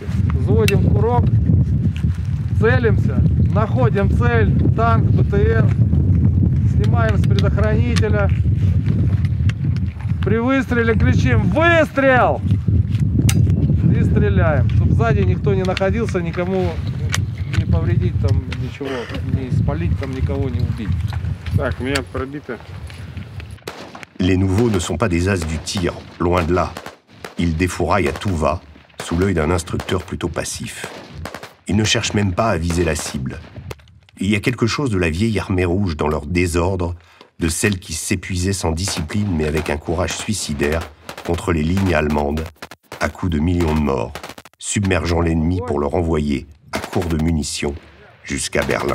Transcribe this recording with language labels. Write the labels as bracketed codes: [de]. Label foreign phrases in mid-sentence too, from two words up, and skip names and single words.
[ru] Взводим курок, целимся, находим цель, танк, БТР, снимаем с предохранителя. При выстреле кричим «Выстрел!» и стреляем, чтобы сзади никто не находился, никому не повредить там ничего, не спалить там никого, не убить. Так, меня пробито. [fr] Les nouveaux ne sont pas des as du tir, loin de là. Ils défouraillent à tout va, sous l'œil d'un instructeur plutôt passif. Ils ne cherchent même pas à viser la cible. Il y a quelque chose de la vieille armée rouge dans leur désordre, de celle qui s'épuisait sans discipline mais avec un courage suicidaire contre les lignes allemandes, à coups de millions de morts, submergeant l'ennemi pour le renvoyer, à court de munitions, jusqu'à Berlin.